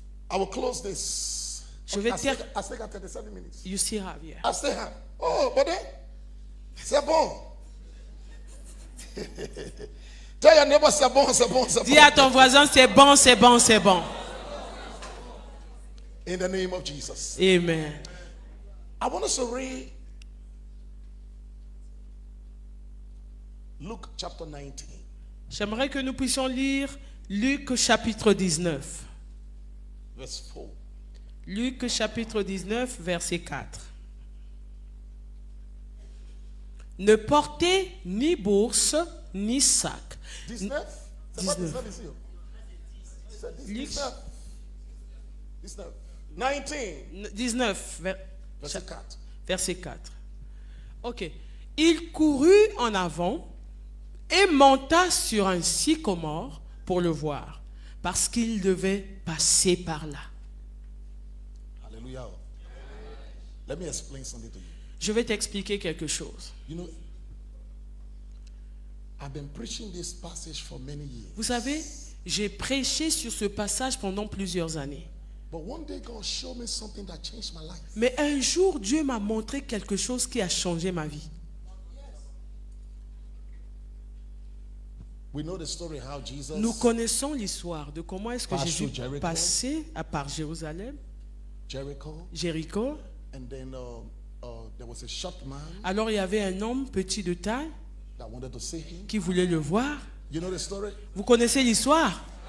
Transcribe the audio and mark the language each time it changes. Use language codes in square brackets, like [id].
[en] I will close this. [fr] Je vais [en] I still ter- I still got 37 minutes. You still have, yeah. I still have. Oh, but then, [fr] c'est bon. [en] Tell your neighbor, [fr] c'est bon, c'est bon, c'est Dis à bon. ton voisin, c'est bon, c'est bon, c'est bon. [en] In the name of Jesus. Amen. I want us to read Luke chapter 19. [fr] J'aimerais que nous puissions lire Luc chapitre 19. [en] Verse 4. [fr] Luc chapitre 19, verset 4. Ne portez ni bourse, ni sac. 19? C'est pas 19. 19 ici. C'est 19. Luc. 19. 19. 19, Verset 4. verset 4. Ok. Il courut en avant et monta sur un sycomore pour le voir, parce qu'il devait passer par là. [en] Hallelujah. Let me explain something to you. [fr] Je vais t'expliquer quelque chose. [en] You know, I've been preaching this passage for many years. [fr] Vous savez, j'ai prêché sur ce passage pendant plusieurs années. [en] But one day God showed me something that changed my life. [fr] Mais un jour, Dieu m'a montré quelque chose qui a changé ma vie. [en] We know the story how Jesus [fr] Nous connaissons l'histoire de comment est-ce que Passe Jésus [en] through Jericho. [fr] passait à part Jérusalem, [en] Jericho, [fr] Jéricho. [en] and then there was a short man [fr] Alors il y avait un homme petit de taille [en] that wanted to see him. [fr] qui voulait le voir. [en] You know the story? [fr] Vous connaissez l'histoire?